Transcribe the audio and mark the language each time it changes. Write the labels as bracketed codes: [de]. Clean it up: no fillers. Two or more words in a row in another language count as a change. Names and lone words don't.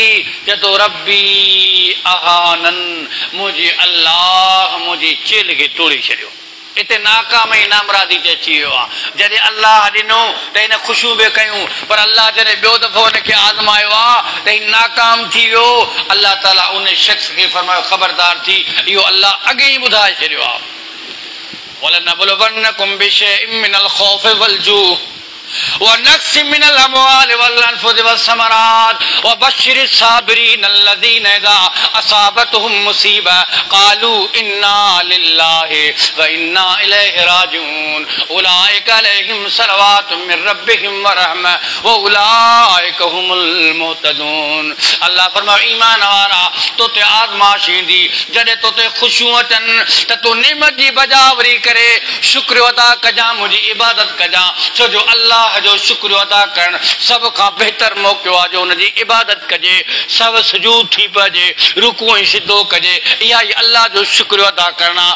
[sd] चतो [ar] ربي أهانن, [sd] मुंहिंजे अल्लाह मुंहिंजे चेल खे तोड़े छॾियो। इते नाकाम ऐं नामरादी ते अची वियो आहे। जॾहिं अलाह ॾिनो त हिन ख़ुशियूं बि कयूं, पर अलाह जॾहिं ॿियो दफ़ो हुनखे आज़मायो आहे त ही नाकाम थी वियो। अलाह ताला उन शख़्स खे फरमायो ख़बरदार थी, इहो अलाह अॻे ई ॿुधाए छॾियो आहे। [ar] ولنبلونكم بشيء من الخوف والجوع ونقص من الأموال والأنفس والثمرات وبشر الصابرين الذين إذا أصابتهم مصيبة قالوا إنا لله وإنا إليه راجعون أولئك عليهم صلوات من ربهم ورحمة وأولئك هم المهتدون। [sd] अल्लाह फरमायो ईमान वारा तोते आज़माइश ईंदी, जॾहिं तोते ख़ुशियूं अचनि त तूं नेमत जी बजावरी करे शुक्र अदा कजां, मुंहिंजी इबादत कजां, छो जो अल्लाह जो शुक्र अदा करणु सभ खां बहितर मौक़ो आहे जो हुनजी इबादत कजे, सभ सुजूद थी पइजे, रुकू ऐं सिधो कजे, इहा ई अल्लाह जो शुक्र अदा करणु आहे।